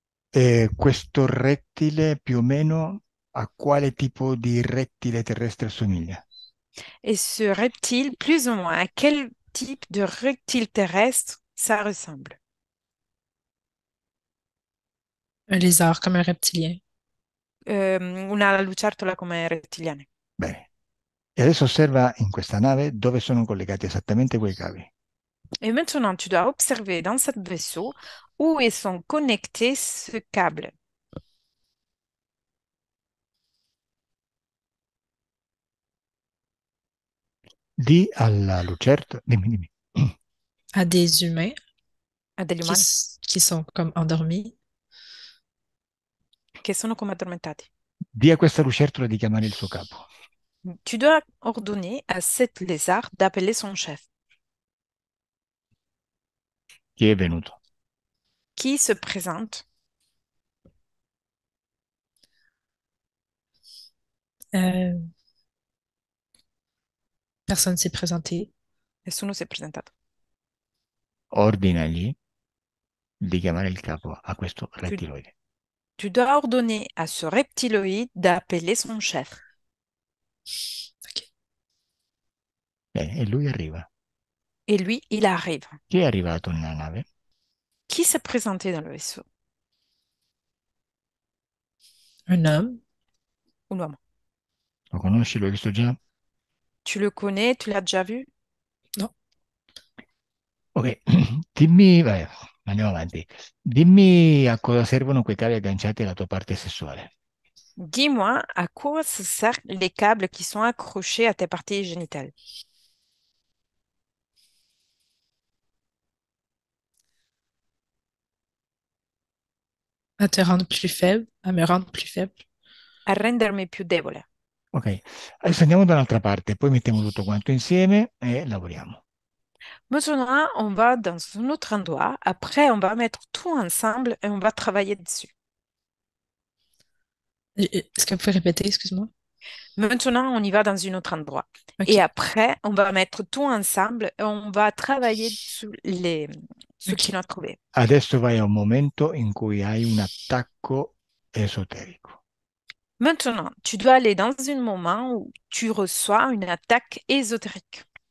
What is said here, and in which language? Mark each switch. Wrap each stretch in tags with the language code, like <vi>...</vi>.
<it>E questo rettile più o meno a quale tipo di rettile terrestre assomiglia?</it> <fr>Et ce reptile, plus ou moins, à quel type de reptile terrestre ça ressemble? Un lézard, comme un reptilien.</fr> <it>Una lucertola come rettiliane. Bene. E adesso osserva in questa nave dove sono collegati esattamente quei cavi.</it> <fr>Et maintenant, tu dois observer dans ce vaisseau où ils sont connectés ce câble.</fr> <it>Di alla lucertola, dimmi.</it> <fr>À des humains</fr> <it>À degli umani.</it> <fr>qui sont comme endormis.</fr> <it>che sono come addormentati. Di a questa lucertola di chiamare il suo capo.</it> <fr>Tu dois ordonner à cet lézard d'appeler son chef.</fr> <it>Chi è venuto?</it> <fr>Qui se présente? Euh, personne s'est présenté.</fr> <it>Nessuno si è presentato. Ordinagli di chiamare il capo a questo</it> <fr>Tu,</fr> <it>rettiloide.</it> <fr>tu dois ordonner à ce reptiloïde d'appeler son chef. Ok.</fr> <it>E lui arriva.</it> <fr>Et lui, il arrive.</fr> <it>Chi è arrivato nella nave?</it> <fr>Qui s'est présenté dans le vaisseau? Un homme.</fr> <it>Un uomo. Lo conosci? Lo hai visto già?</it> <fr>Tu le connais? Tu l'as déjà vu? Non.</fr> <it>Ok, dimmi, vai, andiamo avanti. Dimmi a cosa servono quei cavi agganciati alla tua parte sessuale.</it> <fr>Dis-moi à quoi se servent les câbles qui sont accrochés à tes parties génitales. À te rendre plus faible, à me rendre plus faible.</fr> <it>A rendermi più debole. Ok, adesso andiamo da un'altra parte, poi mettiamo tutto quanto insieme e lavoriamo.</it> <fr>Maintenant, on va dans un autre endroit. Après, on va mettre tout ensemble et on va travailler dessus. Est-ce que vous pouvez répéter, excuse-moi? Maintenant, on y va dans un autre endroit. Ok. Et après, on va mettre tout ensemble et on va travailler sur ce Ok. qu'il a trouvé.</fr> <it>Adesso vai a un momento in cui hai un attacco esoterico.</it> <fr>Maintenant, tu dois aller dans un moment où tu reçois une attaque ésotérique.</fr>